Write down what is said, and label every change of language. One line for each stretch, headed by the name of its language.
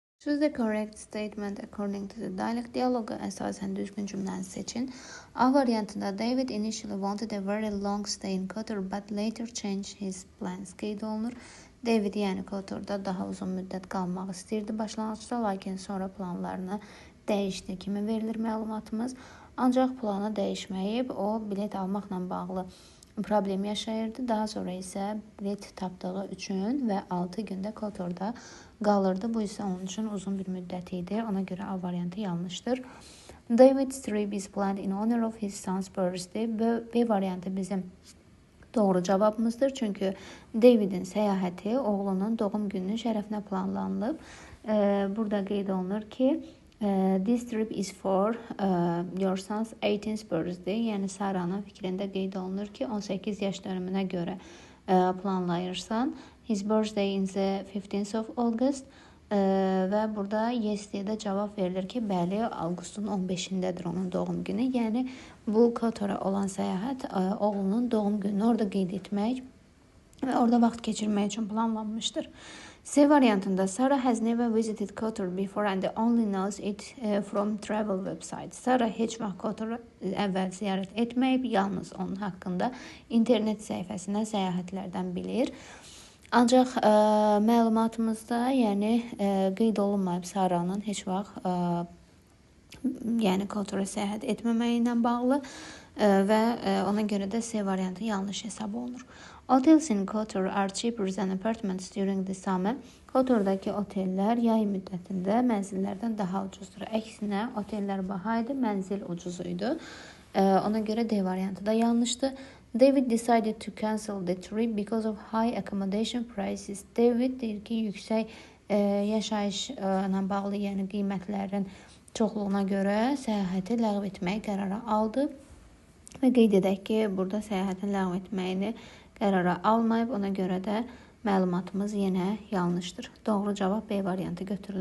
English: Choose the correct statement according to the dialogue.
Azerbaijani: Diyaloqa əsasən düzgün cümləni seçin. A variantında
English: David initially wanted a very long stay in Qatar but later changed his plans.
Azerbaijani: Qeyd olunur. David yəni Qatarda daha uzun müddət qalmaq istəyirdi başlanğıcda, lakin sonra planlarını dəyişdi kimi verilir məlumatımız. Ancaq planı dəyişməyib, o bilet almaqla bağlı problem yaşayırdı. Daha sonra isə bilet tapdığı üçün və 6 gündə Qatarda qalırdı. Bu isə onun üçün uzun bir müddət idi. Ona görə A variantı yanlışdır.
English: David's trip is planned in honor of his son's birthday.
Azerbaijani: B variantı bizim doğru cavabımızdır. Çünki Davidin səyahəti oğlunun doğum gününün şərəfinə planlanılıb. Burada qeyd olunur ki,
English: this trip is for your son's 18th birthday.
Azerbaijani: Yəni Sara'nın fikrində qeyd olunur ki, 18 yaş dönümünə görə planlayırsan.
English: His birthday is the 15th of August.
Azerbaijani: Və burada yes deyə də cavab verilir ki, bəli, avqustun 15-dədir onun doğum günü. Yəni bu Qatara olan səyahət oğlunun doğum gününü orada qeyd etmək və orada vaxt keçirmək üçün planlanmışdır. C variantında
English: Sarah has never visited Qatar before and only knows it from travel website.
Azerbaijani: Sarah heç vaxt Qatarı əvvəl ziyarət etməyib, yalnız onun haqqında internet səhifəsindən səyahətlərdən bilir. Ancaq məlumatımızda yəni qeyd olunmayıb Sarah'nın heç vaxt yəni Qatarə səyahət etməməyi ilə bağlı və ona görə də C variantı yanlış hesab olunur.
English: Hotels in Qatar are cheaper than apartments during the summer.
Azerbaijani: Qatardakı otellər yay müddətində mənzillərdən daha ucuzdur. Əksinə, otellər baha idi, mənzil ucuz idi. Ona görə D variantı da yanlışdır.
English: David decided to cancel the trip because of high accommodation prices.
Azerbaijani: David deyir ki, yüksək yaşayışla bağlı, yəni qiymətlərin çoxluğuna görə səyahəti ləğv etməyi qərara aldı. Və qeyd edək ki, burada səyahətin ləğv etməyini qərara almayıb, ona görə də məlumatımız yenə yanlışdır. Doğru cavab B variantı götürülür.